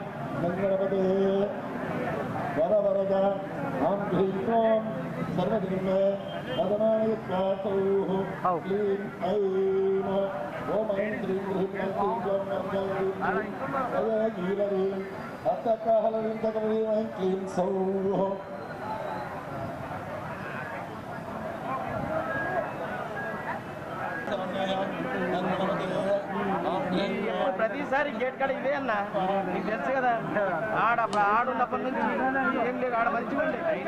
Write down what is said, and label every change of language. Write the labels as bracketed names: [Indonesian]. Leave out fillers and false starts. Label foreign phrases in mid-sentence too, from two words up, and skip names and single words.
[Sanskrit] गणपते वरवरद आं ह्रीं सर्वजन्मे वदनाय स्वासौः क्लीं ऐं ओम ऐं श्रीं ह्रीं क्लीं हस्तकाहलनिन्दकवीं ऐं क्लीं सौः [Telugu] ప్రతిసారి గేట్ కాడ ఇదే అన్న నీకు తెలుసు కదా ఆడున్నప్పటి నుంచి ఏం లేదు ఆడ మంచిగా ఉండే